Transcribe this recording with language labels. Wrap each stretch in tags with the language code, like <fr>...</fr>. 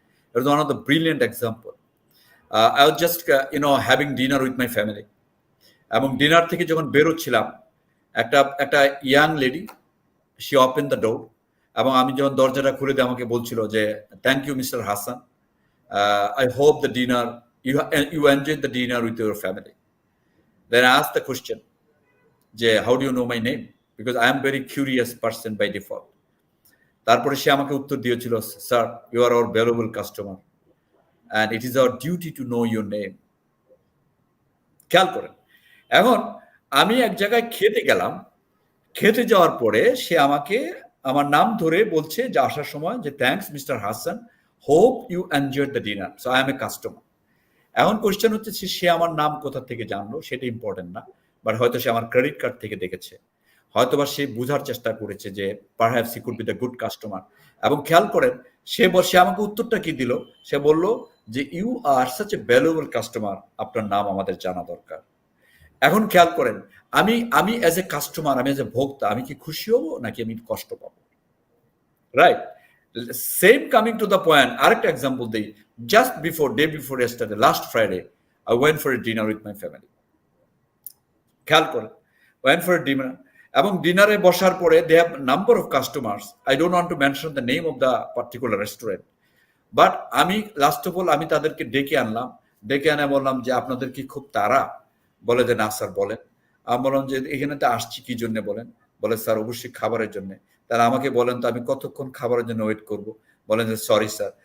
<en>It was one of the brilliant example. I was just having dinner with my family,</en> <bn>এবং dinner থেকে যখন বেরোচ্ছিলাম একটা young lady,</bn> <en>she open the door,</en> <bn>এবং আমি যখন দরজাটা খুলে দিয়ে আমাকে বলছিল যে</bn> <en>Thank you mister Hasan, I hope the dinner, you enjoyed the dinner with your family. Then I asked the question, how do you know my name? Because I am very curious person by default.</en> <bn>তারপরে সে আমাকে উত্তর দিয়েছিল, sir</bn> <en>you are our valuable customer and it is our duty to know your name.</en> <bn>খেয়াল করেন, এখন আমি এক জায়গায় খেতে গেলাম, খেতে যাওয়ার পরে সে আমাকে আমার নাম ধরে বলছে যে আসার সময় যে thanks mister Hasan,</bn> <en>Hope you enjoyed the dinner, so I am a customer.</en> <bn>এখন কোশ্চেন হচ্ছে সে আমার নাম কোথা থেকে জানলো সেটা ইম্পর্টেন্ট না, বাট হয়তো সে আমার ক্রেডিট কার্ড থেকে দেখেছে, হয়তোবা সে বোঝার চেষ্টা করেছে যে</bn> <en>Perhaps he could be the good customer.</en> <bn>এবং খেয়াল করেন সে আমাকে উত্তরটা কি দিল, সে বলল যে</bn> <en>you are such a valuable customer,</en> <bn>আপনার নাম আমাদের জানা দরকার। এখন খেয়াল করেন আমি অ্যাজ এ কাস্টমার, আমি অ্যাজ এ ভোক্তা, আমি কি খুশি হব নাকি আমি কষ্ট পাবো?</bn> <en>right, same coming to the point,</en> <bn>আরেকটা এক্সাম্পল দিই।</bn> <en>Just day before yesterday, last Friday, I went for a dinner with my family. খেয়াল করেন, went for a dinner,</en> <bn>এবং ডিনারে বসার পরে</bn> <en>they have number of customers. I don't want to mention the name of the particular restaurant,</en> <bn>but আমি last of all আমি তাদেরকে ডেকে আনে বললাম যে আপনাদের কি খুব তাড়া? বলে যে না স্যার বলেন। আমি বললাম যে এখানে তো আসছি কি জন্য বলেন? বলে স্যার অবশ্যই খাবারের জন্য। তাহলে আমাকে বলেন তো আমি কতক্ষণ খাবারের জন্য ওয়েট করব? বলেন যে সরি স্যার।</bn>